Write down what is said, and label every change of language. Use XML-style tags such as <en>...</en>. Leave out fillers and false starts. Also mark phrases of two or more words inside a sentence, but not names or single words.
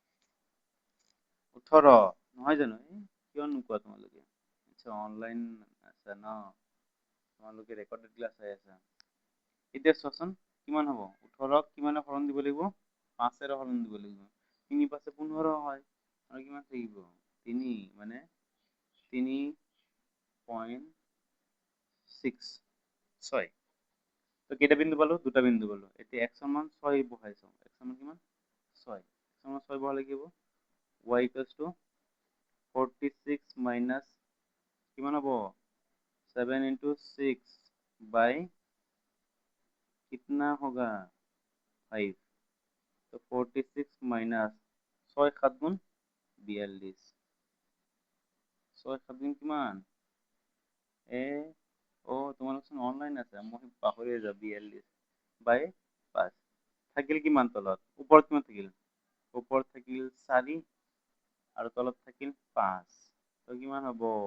<as>18 নহয় জানো কিয় নোকোৱা তোমালোকে আচ্ছা অনলাইন আছে ন তোমালোকে</as> <en>recorded class</en> <as>চাই আছা এতিয়া চোৱাচোন কিমান হ'ব 18 কিমানে হৰণ দিব লাগিব 5 এৰে হৰণ দিব লাগিব 3 5 15 হয় আৰু কিমান থাকিব 3 মানে 3.6 তো কেইটা বিন্দু পালো দুটা বিন্দু পালো এতিয়া x এর মান 6 বহাইছো x এর মান কিমান 6 x এর মান 6 বহালে কি হ'ব</as> <en>y equals to 46 minus</en> <as>কিমান হ'ব</as> <en>7 into 6 by</en> <hi>कितना होगा</hi> <as>5 तो 46 minus 6 7 গুণ 42 6 7 গুণ কিমান ও তোমালোক অনলাইন আছে মই পাহৰি যাওঁ 42 বাই 5 থাকিল কিমান তলত ওপৰত কিমান থাকিল ওপৰত থাকিল 4 আৰু তলত থাকিল 5 তো কিমান হ'ব</as>